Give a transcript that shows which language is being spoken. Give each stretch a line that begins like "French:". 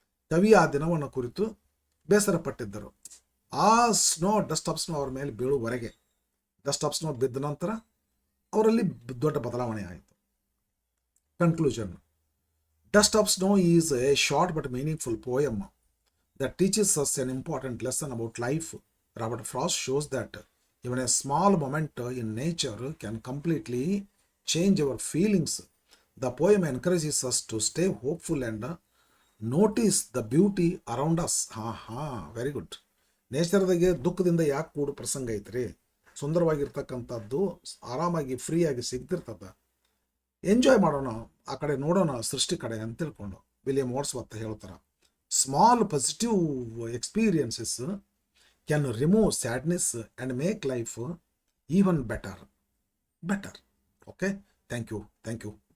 Kannada: ಕವಿ ಆ ದಿನವನ್ನು ಕುರಿತು ಬೇಸರ ಪಟ್ಟಿದ್ದರು. ಆ ಸ್ನೋ, ಡಸ್ಟ್ ಆಫ್ ಸ್ನೋ ಅವ್ರ ಮೇಲೆ ಬೀಳುವವರೆಗೆ, ಡಸ್ಟ್ ಆಫ್ ಸ್ನೋ ಬಿದ್ದ ನಂತರ ಅವರಲ್ಲಿ ದೊಡ್ಡ ಬದಲಾವಣೆ ಆಯಿತು. Conclusion.
English: Dust of snow is a short but meaningful poem that teaches us an important lesson about life. Robert Frost shows that even a small moment in nature can completely change our feelings. The poem encourages us to stay hopeful and notice the beauty around us. Very good.
Kannada: ನೇಚರ್ದಾಗೆ ದುಃಖದಿಂದ ಯಾಕೆ ಕೂಡು ಪ್ರಸಂಗ ಐತ್ರಿ? ಸುಂದರವಾಗಿರ್ತಕ್ಕಂಥದ್ದು ಆರಾಮಾಗಿ ಫ್ರೀಯಾಗಿ ಸಿಗ್ತಿರ್ತದ. Enjoy ಮಾಡೋಣ, ಆ ಕಡೆ ನೋಡೋಣ, ಸೃಷ್ಟಿ ಕಡೆ ಅಂತ ತಿಳ್ಕೊಂಡು ವಿಲಿಯಂ ವರ್ಡ್ಸ್ವರ್ತ್ ಹೇಳ್ತಾರೆ.
English: Small positive experiences can remove sadness and make life even better. Okay? Thank you.